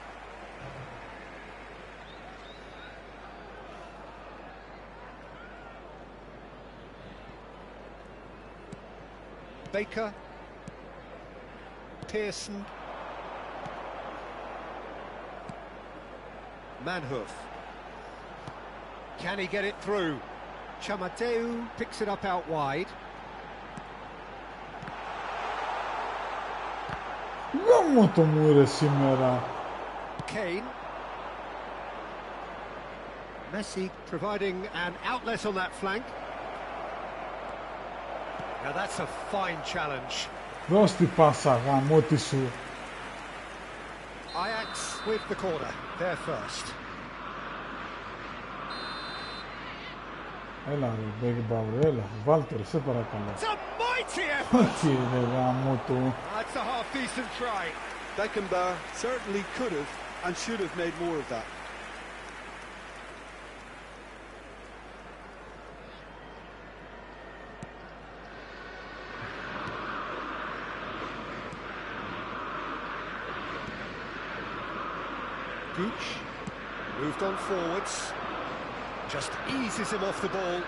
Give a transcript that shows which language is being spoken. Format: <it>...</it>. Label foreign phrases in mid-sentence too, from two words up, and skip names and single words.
<en>Baker, Pearson, Manhoof. Can he get it through? Chamateu picks it up out wide.</en> <el>Γάμο το μου ρε σήμερα.</el> <en>Kane. Messi providing an outlet on that flank. Now that's a fine challenge.</en> <el>Δώσ' τη πάσα γάμο τη σου.</el> <en>Ajax with the corner, they're first.</en> <el>Έλα ρε, Μπέγκμπαουρ, έλα, βάλτε ρε, σε παρακαλώ.</el> <en>It's a mighty effort!</en> <el>Όχι ρε γάμο του.</el> <en>That's a half-decent try. Beckenbauer certainly could have and should have made more of that. Gooch moved on forwards, just eases him off the ball.</en>